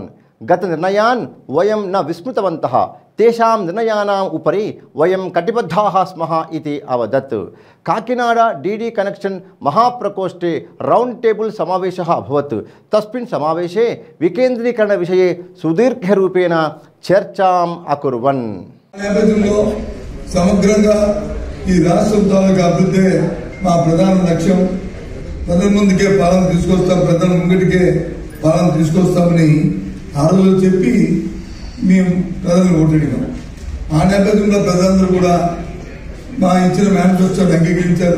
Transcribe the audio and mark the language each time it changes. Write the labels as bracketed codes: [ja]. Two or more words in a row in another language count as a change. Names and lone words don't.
[sa] गतनिर्णयान् वयं न विस्मृतवन्तः, तेषां निर्णयानाम् उपरि वयं कटिबद्धाः स्मः इति अवदत्। काकिनाडा डीडी कनेक्शन महाप्रकोष्ठे [en] round table [sa] समावेशः अभवत्। तस्मिन् समावेशे विकेन्द्रीकरणविषये सुदीर्घरूपेण चर्चाम् अकुर्वन्। [te] నేపథ్యంలో సమగ్రంగా ఈ రాష్ట్రం తాలూకా అభివృద్ధి మా ప్రధాన లక్ష్యం. ప్రజల ముందుకే పాలన తీసుకొస్తాం, ప్రజల ముంగిటికే పాలన తీసుకొస్తామని ఆ రోజు చెప్పి మేము ప్రజలను ఓటడిగాం. ఆ నేపథ్యంలో ప్రజలందరూ కూడా మా ఇచ్చిన మేనిఫెస్టోని అంగీకరించారు.